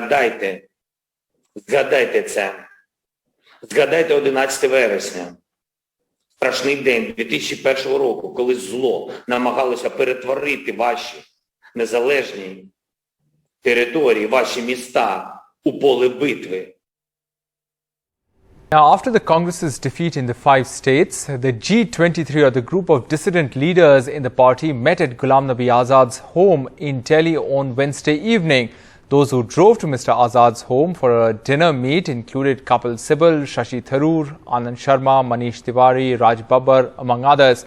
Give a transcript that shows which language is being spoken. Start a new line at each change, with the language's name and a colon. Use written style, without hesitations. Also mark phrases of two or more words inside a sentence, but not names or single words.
Ukrainian: Згадайте це. Згадайте 11 вересня. Страшний день 2001 року, коли зло намагалося перетворити ваші незалежні території, ваші міста у поле битви.
English: Now, after the Congress's defeat in the 5 states, the G23, or the group of dissident leaders in the party, met at Ghulam Nabi Azad's home in Delhi on Wednesday evening. Those who drove to Mr. Azad's home for a dinner meet included Kapil Sibal, Shashi Tharoor, Anand Sharma, Manish Tiwari, Raj Babbar, among others.